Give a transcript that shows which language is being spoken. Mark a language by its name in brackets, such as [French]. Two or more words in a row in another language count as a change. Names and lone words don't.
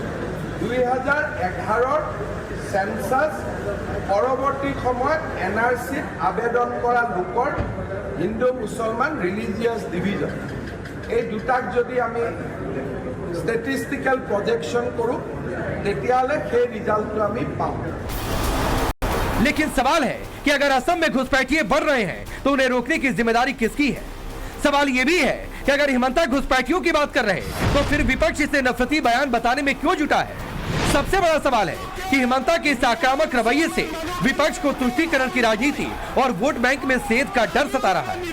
[Assamese] 2011ৰ সেন্সাস পৰৱৰ্তী সময়ত এনআৰচিত আবেদন কৰা লোকৰ হিন্দু মুছলমান [English] religious division [Assamese] এই দুটাক যদি আমি [English] statistical projection [Assamese] কৰোঁ তেতিয়াহ'লে সেই ৰিজাল্টটো আমি পাওঁ। [Hindi] लेकिन सवाल है कि अगर असम में घुसपैठिए बढ़ रहे हैं तो उन्हें रोकने की जिम्मेदारी किसकी है? सवाल यह भी है कि अगर हेमंता घुसपैठियों की बात कर रहे हैं तो फिर विपक्ष इसे नफरती बयान बताने में क्यों जुटा है? सबसे बड़ा सवाल है कि हेमंता के इस आक्रामक रवैये से विपक्ष को तुष्टीकरण की राजनीति और वोट बैंक में सेध का डर सता रहा है।